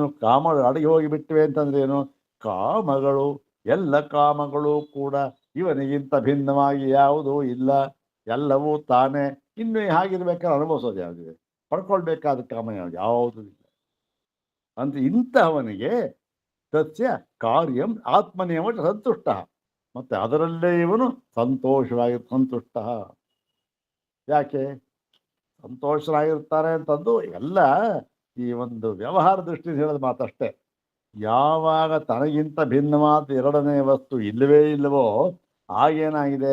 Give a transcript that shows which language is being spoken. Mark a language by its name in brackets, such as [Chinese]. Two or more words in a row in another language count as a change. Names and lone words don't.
[Kannada] ಕಾಮಗಳು ಅಡಿಗೆ ಹೋಗಿ ಬಿಟ್ಟಿವೆ ಅಂತಂದ್ರೆ ಏನು? ಕಾಮಗಳು, ಎಲ್ಲ ಕಾಮಗಳು ಕೂಡ ಇವನಿಗಿಂತ ಭಿನ್ನವಾಗಿ ಯಾವುದೂ ಇಲ್ಲ, ಎಲ್ಲವೂ ತಾನೇ. ಇನ್ನು ಹಾಗಿರ್ಬೇಕಾದ್ರೆ ಅನುಭವಿಸೋದು ಯಾವುದಿದೆ? ಪಡ್ಕೊಳ್ಬೇಕಾದ ಕಾಮ ಯಾವುದೂ ಇಲ್ಲ ಅಂತ ಇಂತಹವನಿಗೆ [Sanskrit] ತಸ್ಯ ಕಾರ್ಯಂ ಆತ್ಮನಿಯಮ ಸಂತುಷ್ಟ, [Kannada] ಮತ್ತೆ ಅದರಲ್ಲೇ ಇವನು ಸಂತೋಷವಾಗಿ ಸಂತುಷ್ಟ. ಯಾಕೆ ಸಂತೋಷರಾಗಿರ್ತಾರೆ ಅಂತಂದು ಎಲ್ಲ ಈ ಒಂದು ವ್ಯವಹಾರ ದೃಷ್ಟಿಯಿಂದ ಹೇಳೋದು ಮಾತಷ್ಟೇ. ಯಾವಾಗ ತನಗಿಂತ ಭಿನ್ನವಾದ ಎರಡನೇ ವಸ್ತು ಇಲ್ಲವೇ ಇಲ್ಲವೋ ಆಗೇನಾಗಿದೆ?